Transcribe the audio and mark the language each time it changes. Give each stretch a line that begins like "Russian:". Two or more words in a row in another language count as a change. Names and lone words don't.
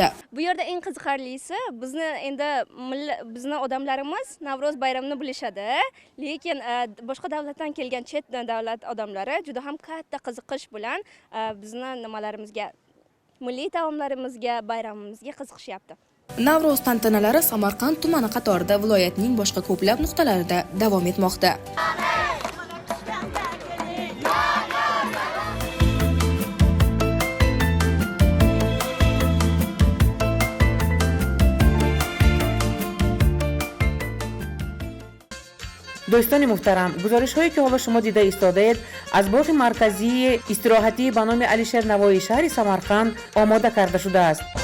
Uzbek: Bu yerda eng qiziqarlisi bizni odamlarimiz Navro'z bayramini bilishadi, lekin boshqa davlatdan kelgan chet davlat odamlari juda ham katta qiziqish bilan bizni nimalarimizga, milliy taomlarimizga, bayramimizga qiziqishyapti. Navro'z tantanalari Samarqand tumani qatorida viloyatning boshqa ko'plab nuqtalarida davom etmoqda.
Persian: دوستان محترم، گزارش هایی که حالا شما دیده ایستاده از باغ مرکزی استراحتی به نام علیشیر نوایی شهر سمرقند آماده کرده شده است.